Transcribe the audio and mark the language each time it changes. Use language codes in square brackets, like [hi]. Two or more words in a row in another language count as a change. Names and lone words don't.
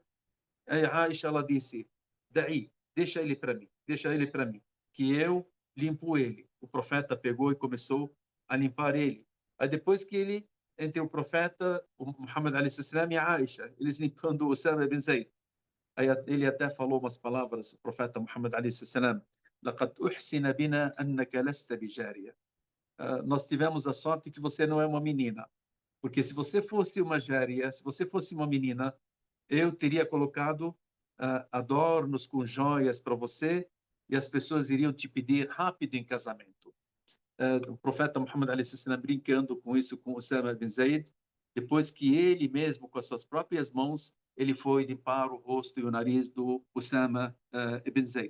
[pt] Aí a Aisha, ela disse, daí, deixa ele para mim, que eu limpo ele. O profeta pegou e começou a limpar ele. Aí depois que ele, entre o profeta, o Muhammad a.s. e a Aisha, eles limpando o Usama ibn Zayd. Aí ele até falou umas palavras, o profeta Muhammad a.s. [ar] لقد أحسن بنا أنك لست بجارية. [pt] Nós tivemos a sorte que você não é uma menina. Porque se você fosse uma jária, se você fosse uma menina, eu teria colocado adornos com joias para você e as pessoas iriam te pedir rápido em casamento. O profeta Muhammad a.s. brincando com isso com Usama ibn Zayd, depois que ele mesmo, com as suas próprias mãos, ele foi limpar o rosto e o nariz do Usama ibn Zayd.